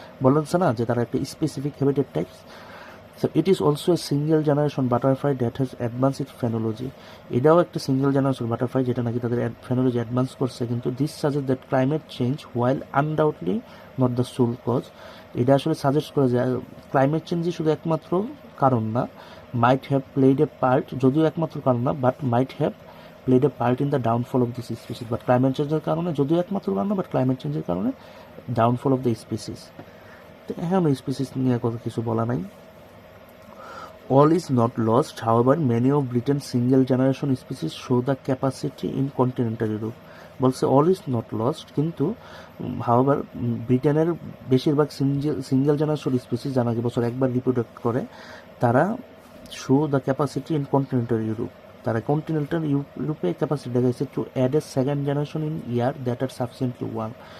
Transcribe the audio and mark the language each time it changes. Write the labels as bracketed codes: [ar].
[bn] বলছে না যে তারা একটা specific habitat types. [en] So it is also a single generation butterfly that has advanced its phenology, [bn] এটাও একটা সিঙ্গেল জেনারেশন বাটারফ্লাই যেটা নাকি তাদের ফেনোলজি অ্যাডভান্স করছে, কিন্তু [en] this suggest that climate change while undoubtedly not the sole cause, [bn] এটা আসলে suggest করে যে ক্লাইমেট চেঞ্জই শুধু একমাত্র কারণ না, [en] might have played a part, [bn] যদিও একমাত্র কারণ না, but [en] might have played a part in the downfall of this species, [bn] but climate চেঞ্জের কারণে, যদিও একমাত্র কারণ না, বাট ক্লাইমেট চেঞ্জের কারণে ডাউনফল অফ দ্য স্পিসিস। তো এখন এই স্পিসিস নিয়ে কথা কিছু বলা নাই। [en] All is not lost, however, many of Britain's single-generation species show the capacity in continental Europe. [bn] বলছে [en] all is not lost, [bn] কিন্তু however ব্রিটেনের বেশিরভাগ সিঙ্গেল জেনারেশন স্পিসিস যারা বছর একবার রিপ্রোডাক্ট করে, তারা [en] show the capacity in continental Europe, [bn] তারা কন্টিনেন্টাল ইউরোপে ক্যাপাসিটি দেখাইছে [en] to add a second generation in year that are sufficiently one,